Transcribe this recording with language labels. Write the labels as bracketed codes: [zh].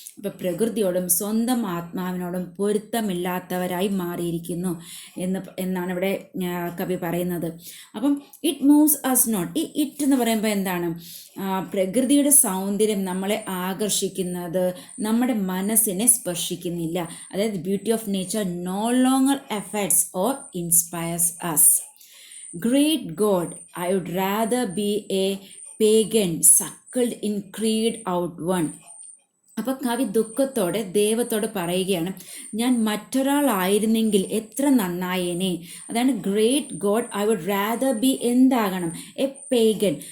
[ml] ഇപ്പോൾ പ്രകൃതിയോടും സ്വന്തം ആത്മാവിനോടും പൊരുത്തമില്ലാത്തവരായി മാറിയിരിക്കുന്നു എന്നാണ് ഇവിടെ കവി പറയുന്നത്. അപ്പം [en] It moves us not. [ml] ഈ ഇറ്റ് എന്ന് പറയുമ്പോൾ എന്താണ്? പ്രകൃതിയുടെ സൗന്ദര്യം നമ്മളെ ആകർഷിക്കുന്നത് നമ്മുടെ മനസ്സിനെ സ്പർശിക്കുന്നില്ല. [en] അതായത് beauty of nature no longer effects or inspires us. Great God, I would rather be a pagan suckled in creed out one. [ml] അപ്പോൾ കവി ദുഃഖത്തോടെ ദൈവത്തോട് പറയുകയാണ്, ഞാൻ മറ്റൊരാളായിരുന്നെങ്കിൽ എത്ര നന്നായേനെ. [en] അതാണ് great God I would rather എന്താകണം? A pagan.